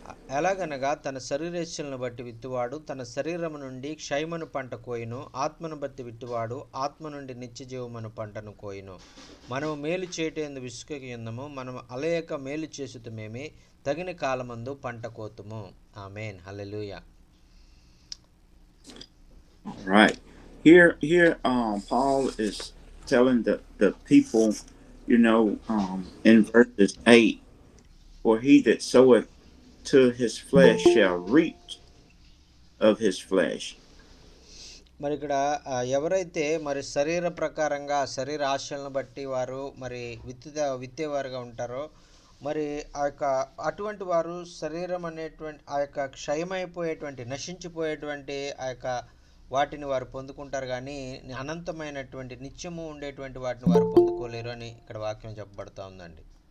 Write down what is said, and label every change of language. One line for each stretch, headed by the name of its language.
Telugu: ఎలాగనగా తన శరీరేచ్ఛలను బట్టి విత్తువాడు తన శరీరము నుండి క్షయమను పంట కోయును, ఆత్మను బట్టి విత్తువాడు ఆత్మ నుండి నిత్యజీవమను పంటను కోయును. మనము మేలు చేయటందు విసుకయుందము, మనము అలయక మేలు చేసుతుమేమి, తగిన కాలమందు పంట కోతుము. ఆమేన్. హల్లెలూయా.
English: All right. Here Paul is telling the people, in verses 8, for he that soweth to his flesh shall reap of his flesh.
Telugu: మరి ఇక్కడ ఎవరైతే మరి శరీర ప్రకారంగా శరీర ఆశలను బట్టి వారు మరి విత్తేవారుగా ఉంటారో మరి ఆ యొక్క అటువంటి వారు శరీరం అనేటువంటి ఆ యొక్క క్షయమైపోయేటువంటి నశించిపోయేటువంటి ఆ యొక్క వాటిని వారు పొందుకుంటారు, కానీ అనంతమైనటువంటి నిత్యము ఉండేటువంటి వాటిని వారు పొందుకోలేరు అని ఇక్కడ వాక్యం చెప్పబడుతూ ఉందండి.